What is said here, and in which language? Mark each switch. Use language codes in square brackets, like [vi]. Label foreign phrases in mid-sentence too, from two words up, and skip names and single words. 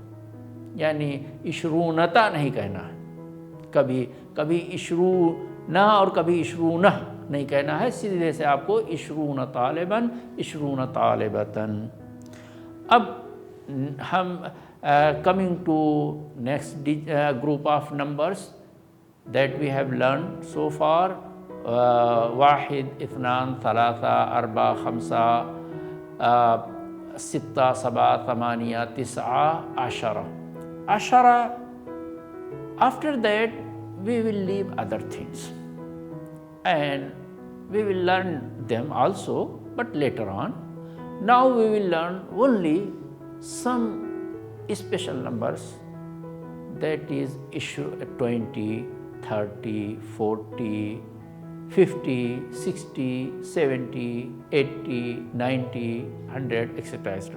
[hi] यानी इशरूनता नहीं कहना है, कभी इशरूना और कभी इशरूना नहीं कहना है, सीधे से आपको [ar] عشرون طالبًا، عشرون طالبةً. [hi] अब हम [en] coming to next group of numbers that we have learn so far, [ar] واحد، اثنان، ثلاثة، أربعة، خمسة، ستة، سبعة، ثمانية، تسعة، عشرة. [en] After that we will leave other things and we will learn them also, but later on. Now we will learn only some special numbers, that is 20, 30, 40, 50, 60, 70, 80, 90, 100, etc.